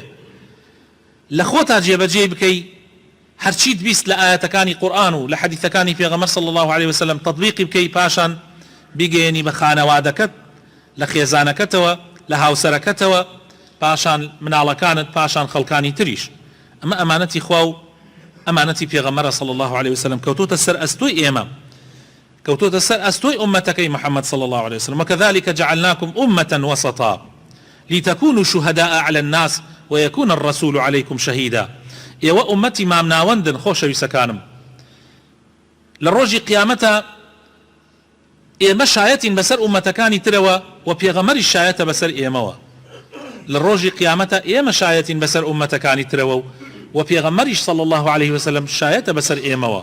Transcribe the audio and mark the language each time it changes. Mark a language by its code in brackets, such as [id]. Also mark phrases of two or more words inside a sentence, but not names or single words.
[ckb] لە خۆتا جێبەجێ بکەی هەرچیت بیست لە ئاەتەکانی قورئان و لە حەدیثەکانی پێغەمبەر [ar] صلی الله عليه وسلم [ckb] تەطبیقی بکەی، پاشان بیگەیەنی بە خانەوادەکەت، لە خێزانەکەتەوە، لە هاوسەرەکەتەوە، پاشان مناڵەکانت، پاشان خەڵکانی تریش. ئەمە ئەمانەتی خوا و ئەمانەتی پێغەمبەرە [ar] صلی الله عليه وسلم [ckb] کەوتۆتە سەر ئەستۆی ئێمە، کەوتۆتە سەر ئەستۆی ئومەتەکەی محەممەد [ar] صلی الله عليه وسلم. وكذلك جعلناكم أمة وسطا لتكونوا شهداء على الناس ويكون الرسول عليكم شهيدا. [ckb] ئێوە ئومەتی مامناوەندن خۆشەویستەکانم، لە ڕۆژی قیامەتە ئێمە شایەتین بەسەر ئومەتەکانی ترەوە و پێغەمبەری شایەتە بەسەر ئێمەوە. لە ڕۆژی قیامەتە ئێمە شایەتین بەسەر ئومەتەکانی ترەوە و پێغەمبەریش [ar] صلی الله عليه وسلم [ckb] شایەتە بەسەر ئێمەوە.